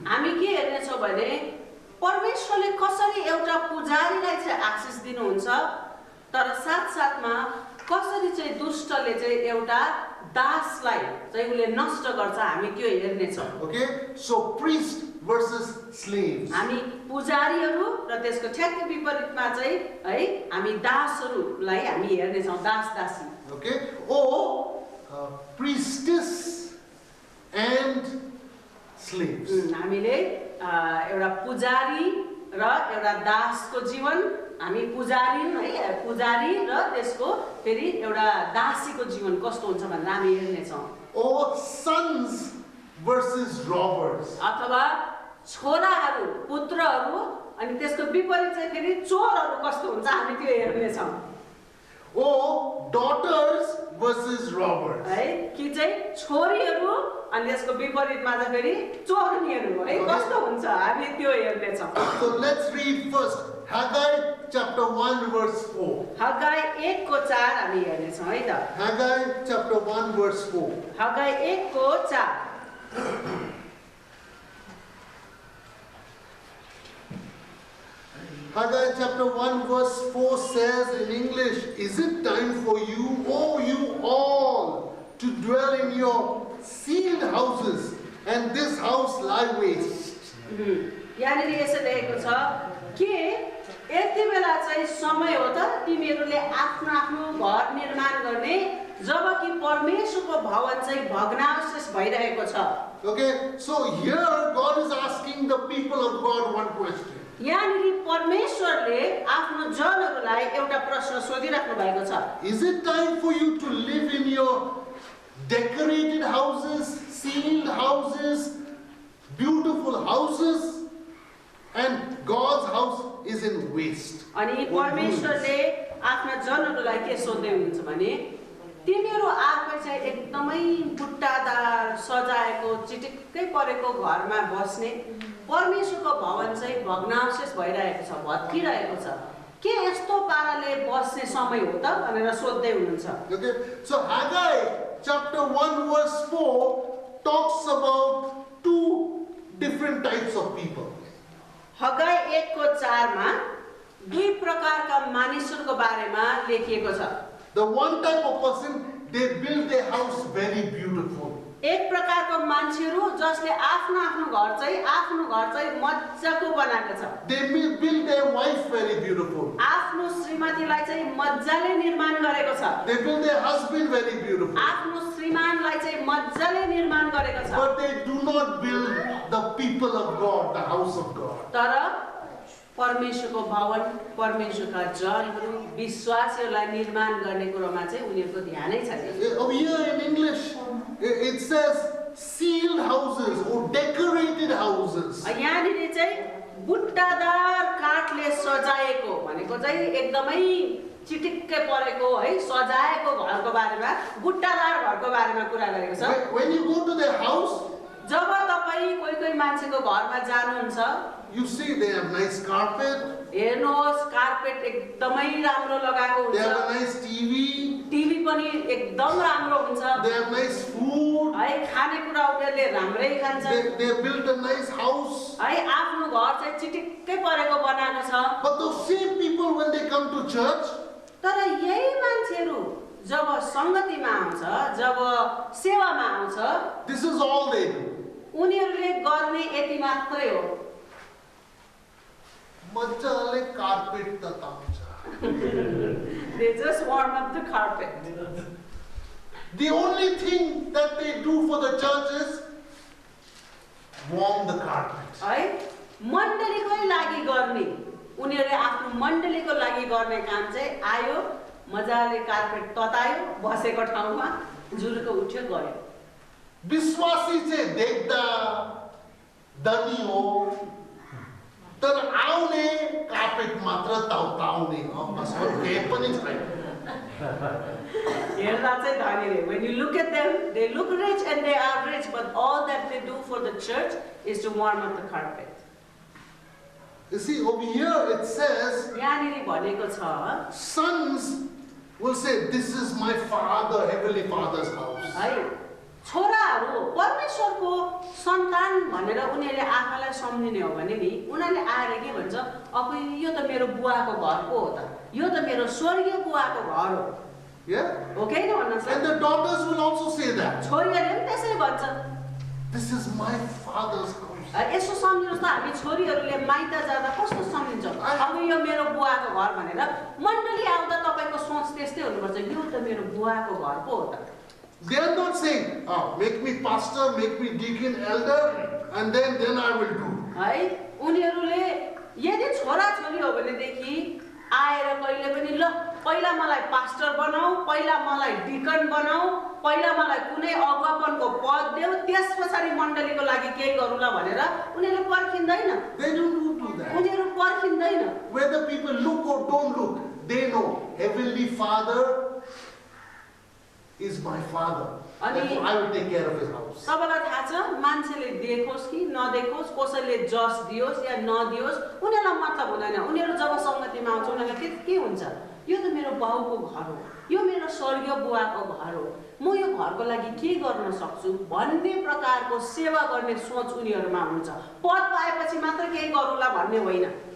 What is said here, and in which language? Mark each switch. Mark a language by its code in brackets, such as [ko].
[ne] हामी के हेर्ने छौं भने परमेश्वरले कसरी एउटा पुजारीलाई चाहिँ आशिष दिनुहुन्छ तर साथसाथमा कसरी चाहिँ दुष्टले चाहिँ एउटा दासलाई चाहिँ उले नष्ट गर्छ हामी त्यो हेर्ने छौं [en] Okay? So priest versus slaves. [ne] हामी पुजारीहरू र त्यसको ठ्याक्कै विपरीतमा चाहिँ है हामी दासहरूलाई हामी हेर्ने छौं दास दासी [en] Okay? Or priestess and slaves. [ne] हामीले एउटा पुजारी र एउटा दासको जीवन हामी पुजारी र त्यसको फेरि एउटा दासीको जीवन कस्तो हुन्छ भनेर हामी हेर्ने छौं [en] Or sons versus robbers. [ne] अथवा छोराहरू पुत्रहरू अनि त्यसको विपरीत चाहिँ फेरि चोरहरू कस्तो हुन्छ हामी त्यो हेर्ने छौं [en] or daughters versus robbers. [ne] है कि चाहिँ छोरीहरू अनि यसको विपरीतमा चाहिँ फेरि चोरनीहरू है कस्तो हुन्छ हामी त्यो हेर्ने छौँ। [en] So let's read first Haggai chapter 1 verse 4. [ne] हगाई 1 को 4 हामी हेर्ने छौँ है त। [en] Haggai chapter 1 verse 4. [ne] हगाई 1 को 4। [en] Haggai chapter 1 verse 4 says in English, "Is it time for you, O you all, to dwell in your sealed houses, and this house lie waste?" [ne] यहाँनिर यसो लेखेको छ कि यति बेला चाहिँ समय हो त तिमीहरूले आफ्नो आफ्नो घर निर्माण गर्ने जबकि परमेश्वरको भवन चाहिँ भग्नावशेष भइरहेको छ। [en] Okay, so here God is asking the people of God one question. [ne] यहाँनिर परमेश्वरले आफ्नो जनहरूलाई एउटा प्रश्न सोधिराख्नु भएको छ। [en] Is it time for you to live in your decorated houses, sealed houses, beautiful houses, and God's house is in waste? [ne] अनि परमेश्वरले आफ्ना जनहरूलाई के सोध्दै हुनुहुन्छ भने तिमीहरू आफै चाहिँ एकदमै बुट्टादार सजाएको चिटिक्कै परेको घरमा बस्ने परमेश्वरको भवन चाहिँ भग्नावशेष भइरहेको छ, भत्किरहेको छ, के यस्तो पाराले बस्ने समय हो त भनेर सोध्दै हुनुहुन्छ। [en] Okay, so Haggai chapter 1 verse 4 talks about two different types of people. [ne] हगाई 1 को 4 मा दुई प्रकारका मानिसहरूको बारेमा लेखिएको छ। [en] The one type of person, they build their house very beautiful. [ne] एक प्रकारको मान्छेहरू जसले आफ्नो घर चाहिँ मज्जाको बनाएको छ। [en] They build their wife very beautiful. [ne] आफ्नो श्रीमतीलाई चाहिँ मज्जाले निर्माण गरेको छ। [en] They build their husband very beautiful. [ne] आफ्नो श्रीमानलाई चाहिँ मज्जाले निर्माण गरेको छ। [en] But they do not build the people of God, the house of God. [ne] तर परमेश्वरको भवन, परमेश्वरका जनहरू, विश्वासीहरूलाई निर्माण गर्ने कुरोमा चाहिँ उनीहरूको ध्यानै छैन। [en] Over here in English, it says sealed houses or decorated houses. [ne] यहाँनिर चाहिँ बुट्टादार काठले सजाएको भनेको चाहिँ एकदमै चिटिक्कै परेको है सजाएको घरको बारेमा, बुट्टादार घरको बारेमा कुरा गरेको छ। [en] When you go to their house, [ne] जब तपाईँ कोही मान्छेको घरमा जानुहुन्छ, [en] you see they have nice carpet. [ne] हेर्नुहोस् कार्पेट एकदमै राम्रो लगाएको [en] They [ne] हुन्छ। [en] have a nice TV. [ne] TV पनि एकदम राम्रो हुन्छ। [en] They have nice food. [ne] है खानेकुरा उनीहरूले राम्रै खान्छन्। [en] They built a nice house. [ne] है आफ्नो घर चाहिँ चिटिक्कै परेको बनाएको छ। [en] But those same people, when they come to church, [ne] तर यही मान्छेहरू जब सङ्गतिमा आउँछ, जब सेवामा आउँछ, [en] this is all they do. [ne] उनीहरूले गर्ने यति मात्रै हो। मजाले carpet तताउँछ। [en] They just warm up the carpet. The only thing that they do for the church is warm the carpet. [ne] है मण्डलीकै लागि गर्ने उनीहरूले आफ्नो मण्डलीको लागि गर्ने काम चाहिँ आयो मजाले कार्पेट ततायो बसेको ठाउँमा जुरुको उठ्यो गयो। विश्वासी चाहिँ देख्दा धनी हो तर आउने कार्पेट मात्र ताउताउने हो, असल केही पनि छैन। हेर्दा चाहिँ धनी रे। [en] When you look at them, they look rich and they are rich, but all that they do for the church is to warm up the carpet. You see, over here it says, [ne] यहाँनिर भनेको छ [en] sons will say, "This is my father, heavenly father's house." [ne] है छोराहरू परमेश्वरको सन्तान भनेर उनीहरूले आफूलाई सम्झिने हो भने नि उनीहरूले आएर के भन्छ, अब यो त मेरो बुवाको घर पो हो त, यो त मेरो स्वर्गीय बुवाको घर हो। [en] Yeah? [ne] हो कि होइन भन्नुहोस् [en] And [ne] त? [en] the daughters will also say that. [ne] छोरीहरूले पनि त्यसै भन्छ। [en] This is my father's house. [ne] यसो सम्झिनुहोस् त हामी छोरीहरूले माइत जाँदा कस्तो सम्झिन्छौँ, अब यो मेरो बुवाको घर भनेर मण्डली आउँदा तपाईँको सोच त्यस्तै हुनुपर्छ, यो त मेरो बुवाको घर पो हो त। [en] They are not saying, "Oh, make me pastor, make me deacon, elder, and then I will do." [ne] है उनीहरूले यदि छोराछोरी हो भनेदेखि आएर कहिले पनि ल पहिला मलाई पास्टर बनाऊ, पहिला मलाई डिकन बनाऊ, पहिला मलाई कुनै अगुवापनको पद देऊ, त्यस पछाडि मण्डलीको लागि केही गरौँला भनेर उनीहरूले पर्खिँदैन। [en] They don't do that. [ne] उनीहरू पर्खिँदैन। [en] whether people look or don't look, they know Heavenly Father is my Father. Therefore, I will take care of His house. [ne] सबैलाई थाहा छ मान्छेले देखोस् कि नदेखोस् कसैले जस दियोस् या नदियोस् उनीहरूलाई मतलब हुँदैन उनीहरू जब संगतिमा आउँछ उनीहरूलाई त्यति के हुन्छ यो त मेरो बाउको घर हो यो मेरो स्वर्गीय बुवाको घर हो म यो घरको लागि के गर्न सक्छु भन्ने प्रकारको सेवा गर्ने सोच उनीहरूमा हुन्छ पद पाएपछि मात्र केही गरौँला भन्ने होइन